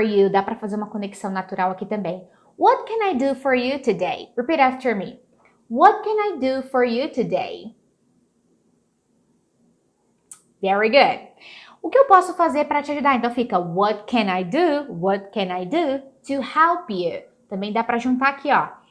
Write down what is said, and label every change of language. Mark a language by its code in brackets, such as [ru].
[pt] Dá para fazer uma conexão natural aqui também. [en] What can I do for you today? Repeat after me. What can I do for you today? Very good. [pt] O que eu posso fazer para te ajudar? Então fica [en] what can I do? What can I do to help you? [pt] Também dá para juntar aqui, ó.